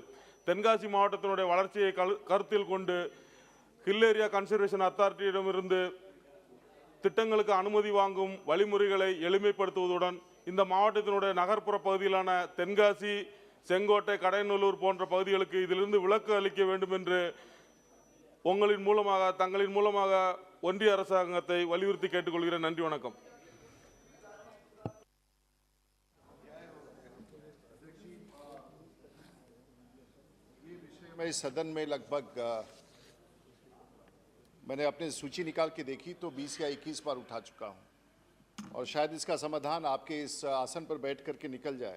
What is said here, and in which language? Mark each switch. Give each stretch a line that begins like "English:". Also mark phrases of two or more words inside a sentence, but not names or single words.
Tamil: தென்காசி மாவட்டத்தினுடைய வளர்ச்சியை கருத்தில் கொண்டு ஹில் ஏரியா கன்சர்வேஷன் அத்தாரிட்டியிடமிருந்து திட்டங்களுக்கு அனுமதி வாங்கும் வழிமுறைகளை எளிமைப்படுத்துவதுடன் இந்த மாவட்டத்தினுடைய நகர்ப்புற பகுதியிலான தென்காசி, செங்கோட்டை, கடையநல்லூர் போன்ற பகுதிகளுக்கு இதிலிருந்து விலக்கு அளிக்க வேண்டும் என்று தங்களின் மூலமாக ஒன்றிய அரசாங்கத்தை வலியுறுத்தி கேட்டுக்கொள்கிறேன். நன்றி, வணக்கம்.
Hindi: मैं इस सदन में लगभग मैंने अपनी सूची निकाल के देखी तो 20 या 21 बार उठा चुका हूं और शायद इसका समाधान आपके इस आसन पर बैठ करके निकल जाए।